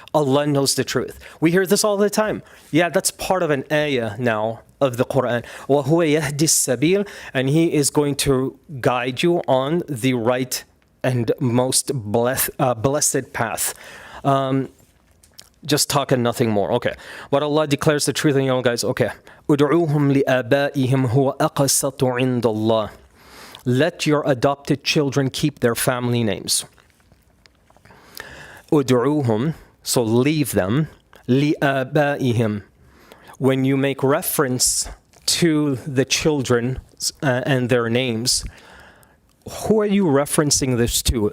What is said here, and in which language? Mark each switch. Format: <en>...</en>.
<en>Allah knows the truth. We hear this all the time. Yeah, that's part of an ayah now of the Qur'an.</en> <ar>وَهُوَ يَهْدِ السَّبِيلَ,</ar> <en>and He is going to guide you on the right and most blessed path. Just talk and nothing more. Okay. But Allah declares the truth, and you know, guys, okay.</en> <ar>أُدْعُوهُمْ لِآبَائِهِمْ هُوَ أَقْسَطُ عِنْدَ اللَّهِ.</ar> <en>Let your adopted children keep their family names.</en> <ar>أُدْعُوهُمْ,</ar> <en>so leave them.</en> <ar>لِآبَائِهِمْ.</ar> <en>When you make reference to the children and their names, who are you referencing this to?</en>